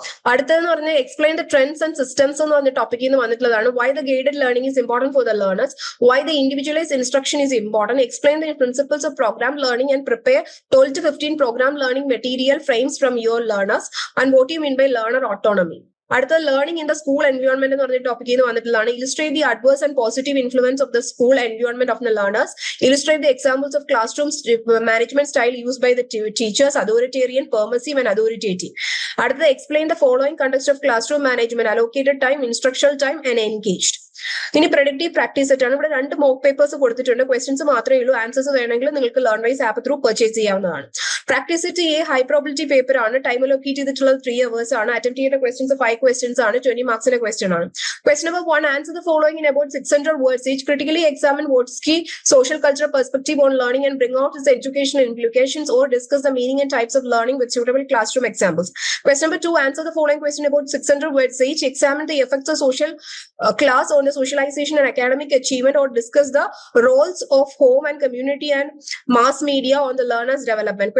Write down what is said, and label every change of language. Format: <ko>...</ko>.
<ml>അടുത്തതെന്ന് പറഞ്ഞാൽ</ml> <en>explain the trends and systems</en> <ml>എന്ന് പറഞ്ഞ ടോപ്പിക്കിൽ നിന്ന് വന്നിട്ടുള്ളതാണ്.</ml> <en>Why the guided learning is important for the learners, why the individualized instruction is important, explain the principles of program learning and prepare 12 to 15 program learning material frames from your learners and what you mean by learner autonomy.</en> <ml>അടുത്ത</ml> <en>learning in the school environment</en> <ml>എന്ന് പറഞ്ഞ ടോപ്പിക്കിൽ നിന്ന് വന്നിട്ടുള്ളതാണ്.</ml> <en>Illustrate the adverse and positive influence of the school environment of the learners. Illustrate the examples of class room management style use by the teachers, authoritarian, permissive and authoritative.</en> <ml>അടുത്തത്</ml> <en>Explain the following context of class room management, allocated time, instructional time and engaged.</en> <ml>ഇനി productive practice set ആണ്. ഇവിടെ 2 mock papers കൊടുത്തിട്ടുണ്ട്. Questions മാത്രമേ ഉള്ളൂ. Answers വേണമെങ്കിൽ നിങ്ങൾക്ക് learn wise app through purchase ചെയ്യാവുന്നതാണ്. Practice set A high probability paper ആണ്. ടൈം അലോക്കേറ്റ് ചെയ്തിട്ടുള്ളത് 3 hours ആണ്. അറ്റംപ്റ്റ് ചെയ്യേണ്ട ക്വസ്റ്റ്യൻസ് 5 questions ആണ്. 20 മാർക്സിന്റെ ക്വസ്റ്റ്യൻ ആണ്.</ml> <en>Question number 1, answer the following in about 600 words each. Critically examine what's key social cultural perspective on learning and bring out its educational implications or discuss the meaning and types of learning with suitable classroom examples. Question number 2, answer the following question about 600 words each. Examine the effects of social class on the socialization and academic achievement or discuss the roles of home and community and mass media on the learner's development.</en>